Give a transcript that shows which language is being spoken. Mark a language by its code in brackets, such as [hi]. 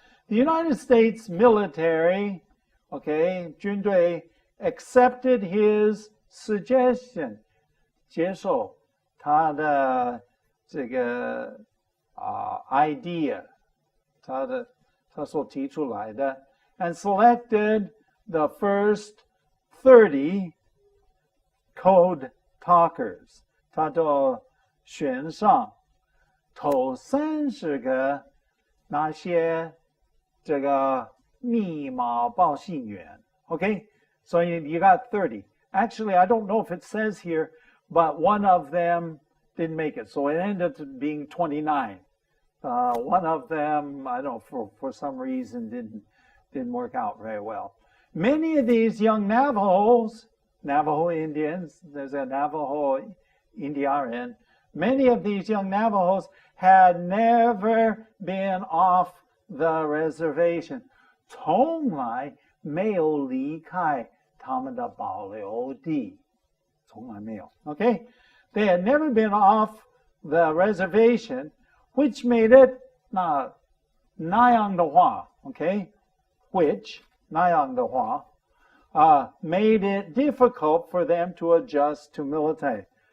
[en] The United States military, okay, 军队 accepted his suggestion, [zh] 接受他的这个idea, 他所提出来的 [en] and selected the first 30 code talkers. [zh] 他就选上头30个那些这个密码报信员 [en] Okay, so you got 30. Actually, I don't know if it says here, but one of them didn't make it, so it ended up being 29. One of them, I don't know, for some reason didn't work out very well. Many of these young Navajo Indians, there's a Navajo Indian, many of these young Navajos had never been off the reservation. [zh] 从来没有离开他们的保留地，从来没有。 [en] Okay? They had never been off the reservation, which made it [zh] 那样的话 [en] okay? Which [zh] 那样的话 [en] made it difficult for them to adjust to military.